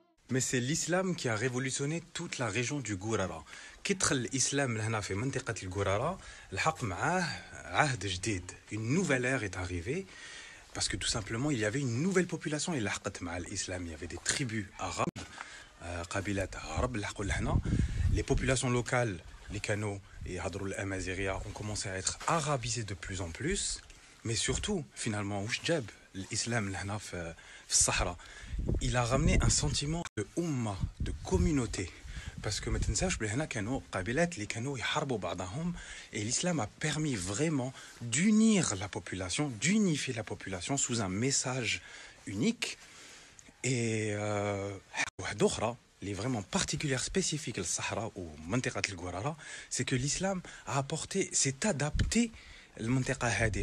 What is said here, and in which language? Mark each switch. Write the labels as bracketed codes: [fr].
[fr] mais c'est l'islam qui a révolutionné toute la région du Gourara. [ar] كي دخل الإسلام لهنا في منطقة الجورارا لحق معاه عهد جديد. [fr] Une nouvelle ère est arrivée parce que tout simplement il y avait une nouvelle population [ar] اللي لحقت مع الإسلام. [fr] Il y avait des tribus arabes, [ar] قبيلات عرب لحقوا لهنا. [fr] Les populations locales, les Kano et Hadrou al-Amazighiya ont commencé à être arabisées de plus en plus. Mais surtout, finalement, [ar] واش جاب الإسلام لهنا في الصحراء. [fr] Il a ramené un sentiment de umma, de communauté. Parce que maintenant, je sais que [ar] قبيلات اللي كانوا يحاربوا بعضهم [fr] et l'islam a permis vraiment d'unir la population, d'unifier la population sous un message unique. Et [ar] واحدة أخرى اللي [fr] vraiment particulière spécifique [ar] للصحراء ومنطقة الجورارا, [fr] c'est que l'islam a apporté, s'est adapté [ar] المنطقة هذه.